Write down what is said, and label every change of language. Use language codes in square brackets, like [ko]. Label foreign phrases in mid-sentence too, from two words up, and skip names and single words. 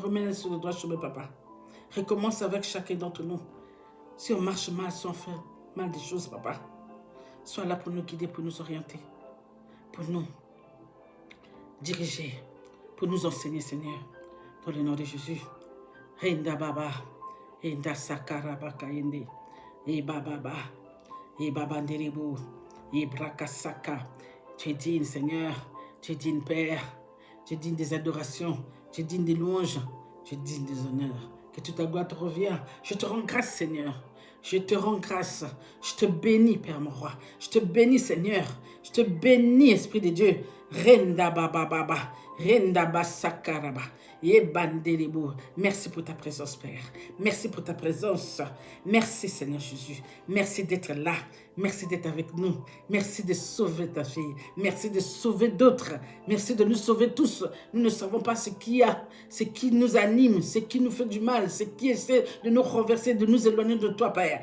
[fr] Remets-les sur le droit chemin, Papa. Recommence avec chacun d'entre nous. Si on marche mal, si on fait mal des choses, Papa, sois là pour nous guider, pour nous orienter, pour nous diriger, pour nous enseigner, Seigneur, dans le nom de Jésus. Renda baba, renda sakarabaka yende, e bababa, e babanderebo, e brakasaka. Tu es digne, Seigneur, tu es digne, Père, tu es digne des adorations, tu es digne des louanges, tu es digne des honneurs. Que toute ta gloire te revient. Je te rends grâce, Seigneur. Je te rends grâce. Je te bénis, Père mon roi. Je te bénis, Seigneur. Je te bénis, Esprit de Dieu. Renda baba baba. Renda basakaraba. Ebandelebo. Merci pour ta présence, Père. Merci pour ta présence. Merci, Seigneur Jésus. Merci d'être là. Merci d'être avec nous. Merci de sauver ta fille. Merci de sauver d'autres. Merci de nous sauver tous. Nous ne savons pas ce qu'il y a, ce qui nous anime, ce qui nous fait du mal, ce qui essaie de nous renverser, de nous éloigner de toi, Père.